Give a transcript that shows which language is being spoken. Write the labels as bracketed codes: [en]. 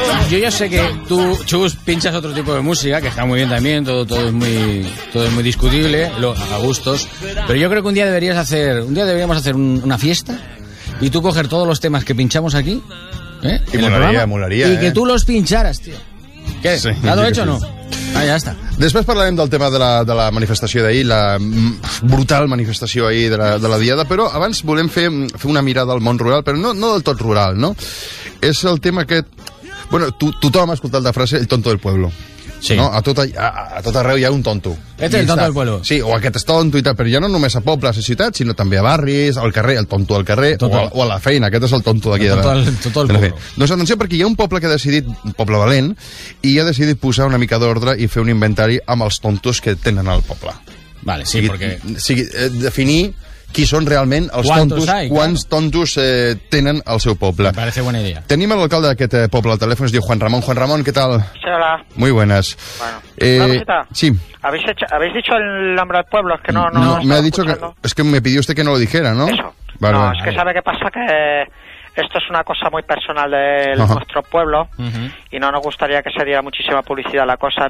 [es] Yo ya sé que tú, Chus, pinchas otro tipo de música, que está muy bien también, todo es muy discutible, a gustos, pero yo creo que un día deberíamos hacer una fiesta y tú coger todos los temas que pinchamos aquí, y molaría, que tú los pincharas, tío. ¿Qué? Sí, ¿la has hecho o no? Ah, ya está. [ca] Després parlarem del tema de la manifestació d'ahir, la brutal manifestació ahir de la Diada, però abans volem fer una mirada al món rural, però no del tot rural, no? És el tema aquest... Bueno, tothom ha escoltat la frase [es] el tonto del pueblo. [ca] Sí. No? A tot arreu hi ha un tonto. Este és [es] el tonto del pueblo. [ca] Sí, o aquest és tonto i tal, però ja no només a pobles i ciutats, sinó també a barris, al carrer, el tonto al carrer, o a la feina, aquest és el tonto d'aquí. Doncs atenció, perquè hi ha un poble que ha decidit, un poble valent, i ha decidit posar una mica d'ordre i fer un inventari amb els tontos que tenen al poble. Vale, sí, definir qui són realment els tontos, quants tontos tenen al seu poble. [es] Me parece buena idea. [ca] Tenim l'alcalde d'aquest poble al telèfon, es diu Juan Ramón. [es] Juan Ramón, ¿qué tal? Hola. Muy buenas. Bueno, una cosita. Sí. ¿Habéis dicho el nombre del pueblo? Es que no me ha dicho escuchando. Que... Es que me pidió usted que no lo dijera, ¿no? Eso. Vale. No, es que sabe qué pasa, que esto es una cosa muy personal de nuestro pueblo y no nos gustaría que se diera muchísima publicidad a la cosa.